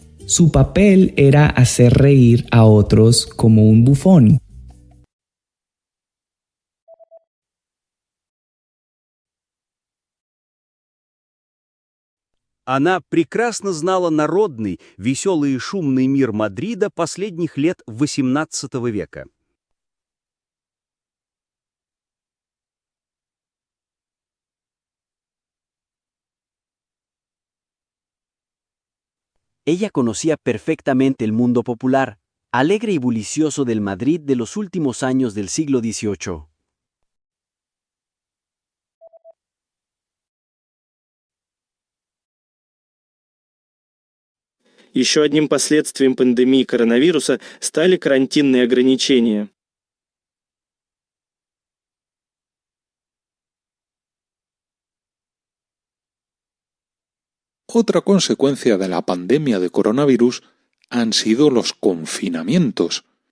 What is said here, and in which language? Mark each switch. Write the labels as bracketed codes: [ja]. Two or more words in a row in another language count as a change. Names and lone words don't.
[es] Su papel era hacer reír a otros como un bufón. [ru] Она прекрасно знала народный, веселый и шумный мир Мадрида последних лет XVIII века. [es] Ella conocía perfectamente el mundo popular, alegre y bullicioso del Madrid de los últimos años del siglo XVIII. [ru] Еще одним последствием пандемии коронавируса стали карантинные ограничения. [es] Otra consecuencia de la pandemia de coronavirus han sido los confinamientos.